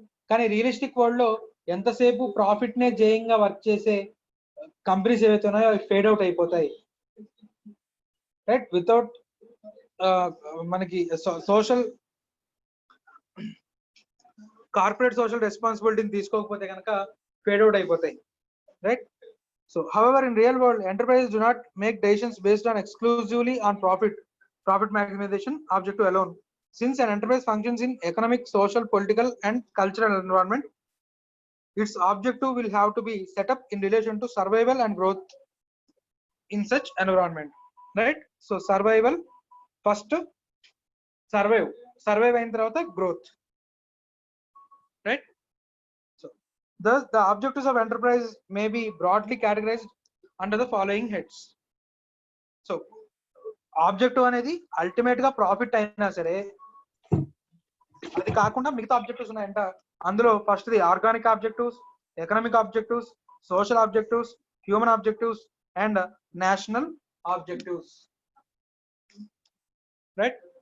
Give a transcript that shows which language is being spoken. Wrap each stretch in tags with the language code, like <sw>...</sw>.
<te>కానీ realistic world లో ఎంతసేపు ప్రాఫిట్ నే జయంగా వర్క్ చేసే కంపెనీస్ ఏవైతే ఉన్నాయో అవి ఫేడ్ అవుట్ అయిపోతాయి, రైట్? వితౌట్ మనకి సోషల్ కార్పొరేట్ సోషల్ రెస్పాన్సిబిలిటీని తీసుకోకపోతే కనుక ఫేడ్ అవుట్ అయిపోతాయి, right?</te> <en>So however, in real world, enterprises do not make decisions based on exclusively on profit maximization objective alone. Since an enterprise functions in economic, social, political and cultural environment, its objective will have to be set up in relation to survival and growth in such environment, right? So survival first, survive</en> <te>అయిన తర్వాత</te> <en>growth, right? So thus the objectives of enterprise may be broadly categorized under the following heads.</en> <te>So objective అనేది ultimate గా profit అయినా సరే, అది కాకుండా మిగతా objectives ఉన్నాయంట. అందులో first the organic objectives, economic objectives, social objectives, human objectives and national objectives, right?</te>